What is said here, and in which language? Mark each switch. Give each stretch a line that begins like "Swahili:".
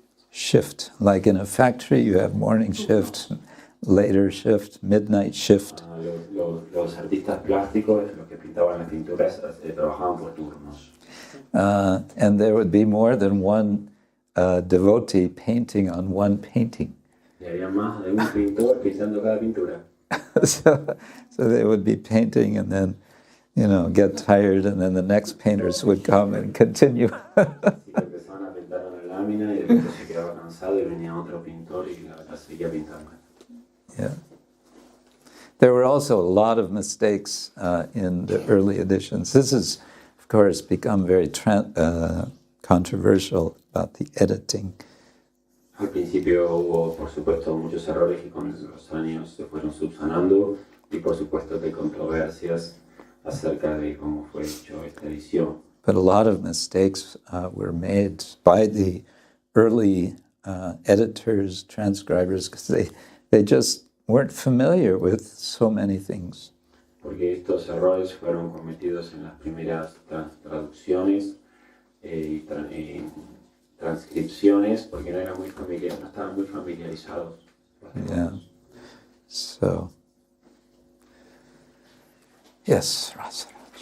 English: Shift, like in a factory, you have morning shift, later shift, midnight shift.
Spanish: Los artistas plásticos, los que pintaban las pinturas, trabajaban por turnos.
English: And there would be more than one devotee painting on one painting.
Spanish: Y había más de un pintor pintando cada pintura.
English: So they would be painting and then, get tired, and then the next painters would come and continue.
Spanish: Así que empezaban a pintar una lámina y después se quedaba cansado y venía otro pintor y la seguía pintando.
English: Yeah. There were also a lot of mistakes in the early editions. This has, of course, become very controversial about the editing.
Spanish: Al principio hubo, por supuesto, muchos errores que con los años se fueron subsanando y, por supuesto, de controversias acerca de cómo fue hecho esta edición.
English: But a lot of mistakes were made by the early editors, transcribers, because they just weren't familiar with so many things.
Spanish: Porque estos errores fueron cometidos en las primeras traducciones y transcripciones, porque no estaban muy familiarizados.
English: Yeah. So, yes, Rasaraj.